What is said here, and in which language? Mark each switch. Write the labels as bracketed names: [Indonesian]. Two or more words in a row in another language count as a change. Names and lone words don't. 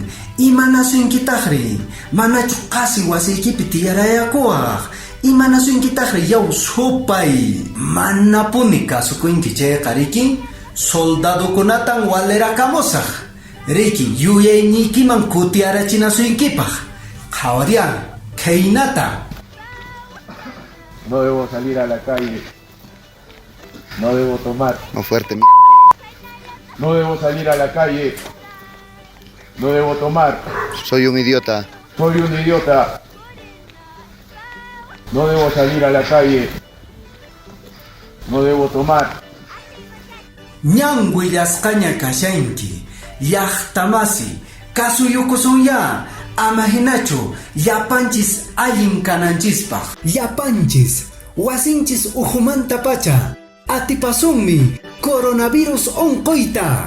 [Quechua] Imanasunkitaqri, manachu qasi wasiykipi tiyarayakuwaq. Imanasunkitaqri yaw supay, manapuni kasukunki chayqa riki, soldadukunatan walerakamusaq. Riki yuyaynikiman kutiyarachinasunkipaq. Qhawarian, khaynata. [Spanish] No debo salir a la calle. No debo tomar. No fuerte. No debo salir a la calle. No debo tomar. Soy un idiota. Soy un idiota. No debo salir a la calle. No debo tomar. [Quechua] Ñan willasqaña kashanki, llaqtamasi, kasuyukusunya, ama hinachu, llapanchis allin kananchispaq. Llapanchis, wasinchis uhumanta pacha, atipasunmi, coronavirus onquyta.